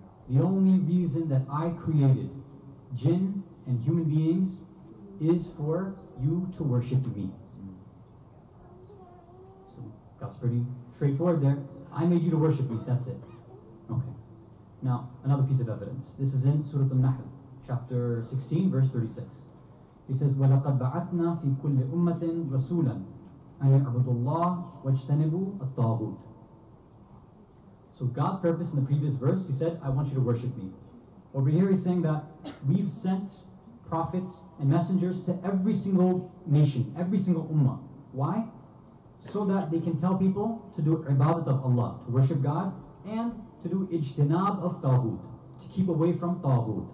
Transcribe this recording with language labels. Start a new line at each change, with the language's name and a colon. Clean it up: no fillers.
English: The only reason that I created jinn and human beings is for you to worship me. So God's pretty straightforward there. I made you to worship me, that's it. Okay. Now, another piece of evidence. This is in Surah Al-Nahl, chapter 16, verse 36. He says,
Arabic: وَلَقَدْ بَعَثْنَا فِي كُلِّ أُمَّةٍ رَسُولًا أَنْ يَعْبُدُوا اللَّهَ وَاجْتَنِبُوا الطَّاغُوتَ.
English: So God's purpose in the previous verse, He said, I want you to worship me. Over here He's saying that we've sent prophets and messengers to every single nation, every single ummah. Why? So that they can tell people to do ibadat of Allah, to worship God, and to do ijtinab of taghut, to keep away from taghut.